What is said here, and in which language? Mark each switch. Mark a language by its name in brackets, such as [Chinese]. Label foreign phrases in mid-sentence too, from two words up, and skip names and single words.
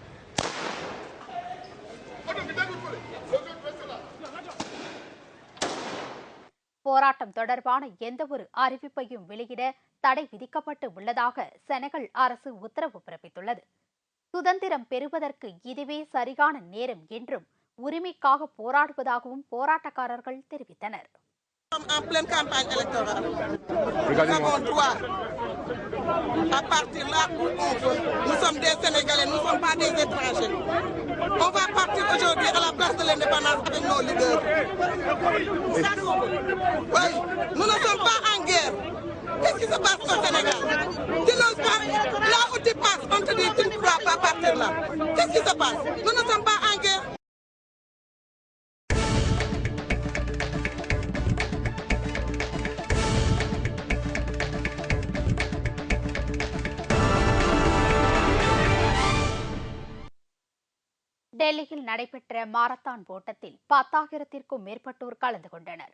[Tamil] போராட்டம் தொடர்பான எந்தவொரு அறிவிப்பையும் வெளியிட தடை விதிக்கப்பட்டு உள்ளதாக செனகல் அரசு உத்தரவு பிறப்பித்துள்ளது. சுதந்திரம் பெறுவதற்கு இதுவே சரியான நேரம் என்றும் உரிமைக்காக போராடுவதாகவும் போராட்டக்காரர்கள் தெரிவித்தனர். [French] En pleine campagne électorale. Nous avons droit à partir là où on veut. Nous sommes des Sénégalais, nous ne sommes pas des étrangers. On va partir aujourd'hui à la place de l'indépendance avec nos leaders. Oui, nous ne sommes pas en guerre. Qu'est-ce qui se passe au Sénégal? Tu n'oses pas, là où tu passes, on te dit tu ne dois pas partir là. Qu'est-ce qui se passe? Nous ne sommes pas en guerre. [Tamil] டெல்லியில் நடைபெற்ற மாரத்தான் ஓட்டத்தில் 10,000க்கும் மேற்பட்டோர் கலந்து கொண்டனர்.